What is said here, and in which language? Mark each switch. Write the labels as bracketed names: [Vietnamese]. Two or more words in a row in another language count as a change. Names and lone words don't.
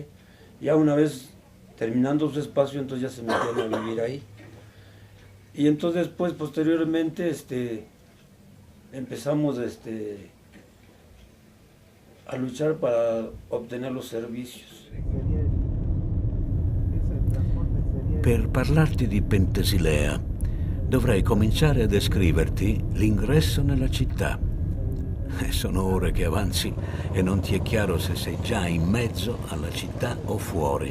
[Spanish] Ya una vez terminando su espacio, entonces ya se metían a vivir ahí. Y entonces, pues, posteriormente, empezamos a luchar para obtener los servicios. [Italian] Per parlarti di Penthesilea, dovrei cominciare a descriverti l'ingresso nella città. Sono ore che avanzi e non ti è chiaro se sei già in mezzo alla città o fuori.